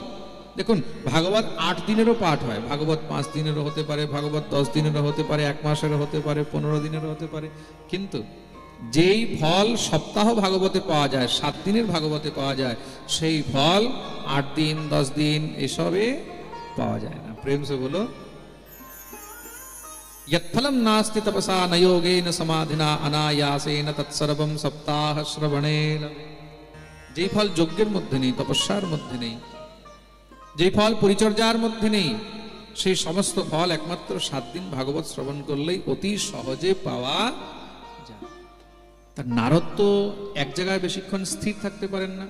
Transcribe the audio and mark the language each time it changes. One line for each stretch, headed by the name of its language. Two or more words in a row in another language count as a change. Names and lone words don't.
Bangla: দেখুন, ভাগবত 8 দিনেরও পাঠ হয়, ভাগবত 5 দিনেরও হতে পারে, ভাগবত 10 দিনেরও হতে পারে, 1 মাসেরও হতে পারে, 15 দিনেরও হতে পারে। কিন্তু যেই ফল সপ্তাহ ভাগবতে পাওয়া যায়, 7 দিনের ভাগবতে পাওয়া যায়, সেই ফল 8 দিন 10 দিন এসবে পাওয়া যায় না।
Hindi: प्रेम से बोलो
Sanskrit: यत्फलं नास्ति तपसा न योगेन समाधिना अनायासेन तत्सर्वं सप्ताह श्रवणेन।
Bangla: যেই ফল যজ্ঞের মধ্যে নেই, তপস্যার মধ্যে নেই, যেই ফল পরিচর্যার মধ্যে নেই, সেই সমস্ত ফল একমাত্র 7 দিন ভাগবত শ্রবণ করলেই অতি সহজে পাওয়া যায়। তার নারদ তো এক জায়গায় বেশিক্ষণ স্থির থাকতে পারেন না।